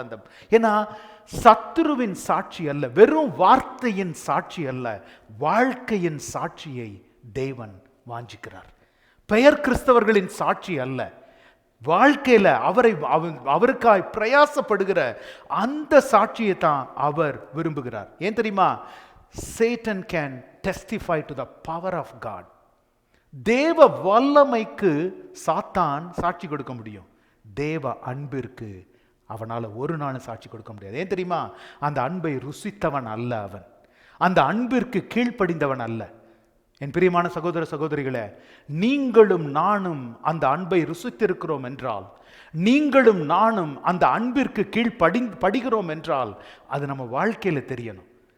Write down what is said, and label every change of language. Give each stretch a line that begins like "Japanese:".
Tamil: அந்த ஏன்னா சத்துருவின் சாட்சி அல்ல, வெறும் வார்த்தையின் சாட்சி அல்ல, வாழ்க்கையின் சாட்சியை தேவன் வாஞ்சிக்கிறார். பெயர் கிறிஸ்தவர்களின் சாட்சி அல்ல, வாழ்க்கையில அவருக்காய் பிரயாசப்படுகிற அந்த சாட்சியை தான் அவர் விரும்புகிறார். ஏன் தெரியுமா?
English: Satan can testify to the power of God.
Tamil: தேவ வல்லமைக்கு சாத்தான் சாட்சி கொடுக்க முடியும், தேவ அன்பிற்கு அவனால ஒரு நாளும் சாட்சி கொடுக்க முடியாது. ஏன் தெரியுமா? அந்த அன்பை ருசித்தவன் அல்ல அவன், அந்த அன்பிற்கு கீழ்ப்படிந்தவன் அல்ல. என் பிரியமான சகோதர சகோதரிகளே, நீங்களும் நானும் அந்த அன்பை ருசித்திருக்கிறோம் என்றால், நீங்களும் நானும் அந்த அன்பிற்கு கீழ்ப்படுகிறோம் என்றால் அது நம்ம வாழ்க்கையில தெரியணும்.